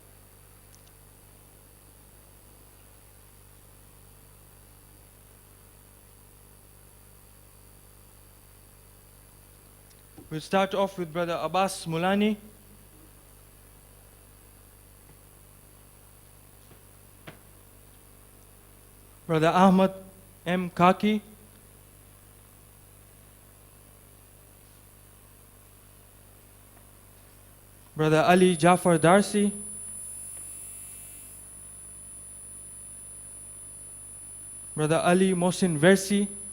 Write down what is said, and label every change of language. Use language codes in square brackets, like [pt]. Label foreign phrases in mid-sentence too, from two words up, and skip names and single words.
[en] We'll start off with Brother Abbas Mulani. Brother Ahmad M. Kaki. Brother Ali Jafar Darsi. Brother Ali Mohsin Versi.